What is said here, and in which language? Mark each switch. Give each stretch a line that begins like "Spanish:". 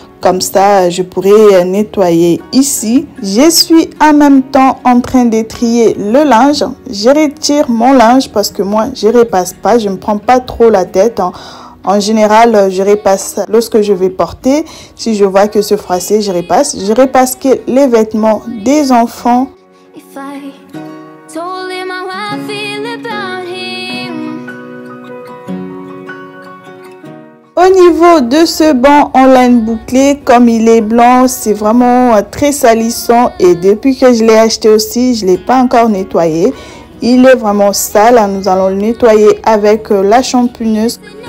French: Comme ça, je pourrais nettoyer ici. Je suis en même temps en train de trier le linge. Je retire mon linge parce que moi, je repasse pas. Je ne me prends pas trop la tête. En général, je repasse lorsque je vais porter. Si je vois que c'est froissé, je repasse. Je repasse que les vêtements des enfants.
English: If I told him how I feel about him.
French: Au niveau de ce banc en laine bouclée, comme il est blanc, c'est vraiment très salissant. Et depuis que je l'ai acheté aussi, je ne l'ai pas encore nettoyé. Il est vraiment sale. Nous allons le nettoyer avec la shampooneuse.